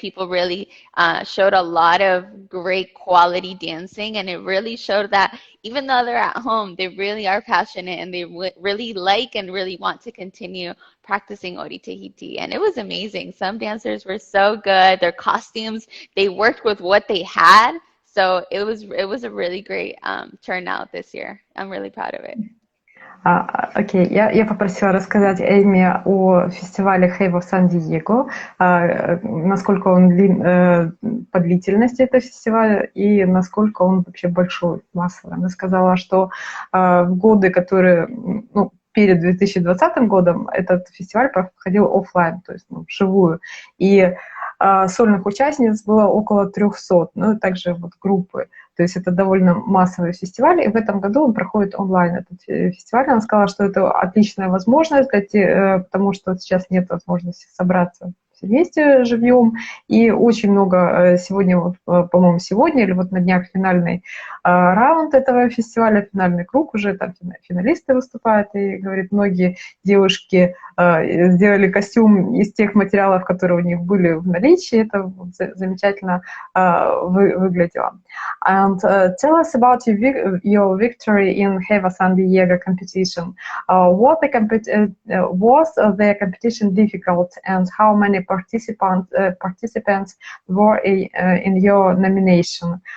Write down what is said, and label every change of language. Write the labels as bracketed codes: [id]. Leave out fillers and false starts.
[en] People really showed a lot of great quality dancing, and it really showed that even though they're at home, they really are passionate and they really like and really want to continue practicing Ori Tahiti. And it was amazing. Some dancers were so good. Their costumes, they worked with what they had. So it was a really great turnout this year. I'm really proud of it. [ru] Окей, я попросила рассказать Эйме о фестивале Хейва в Сан-Диего, насколько он по длительности этого фестиваля и насколько он вообще большой, массовый. Она сказала, что в годы, которые, ну, перед 2020 годом, этот фестиваль проходил офлайн, то есть, ну, вживую, и сольных участниц было около 300, ну и также вот группы. То есть это довольно массовый фестиваль, и в этом году он проходит онлайн, этот фестиваль. Она сказала, что это отличная возможность, потому что сейчас нет возможности собраться все вместе живьем, и очень много сегодня, вот, по-моему, сегодня или вот на днях финальный раунд этого фестиваля, финальный круг уже, там финалисты выступают, и, говорит, многие девушки сделали костюм из тех материалов, которые у них были в наличии, это замечательно выглядело. [en] And tell us about your victory in Heva San Diego competition. Was the competition difficult, and how many participants were in your nomination?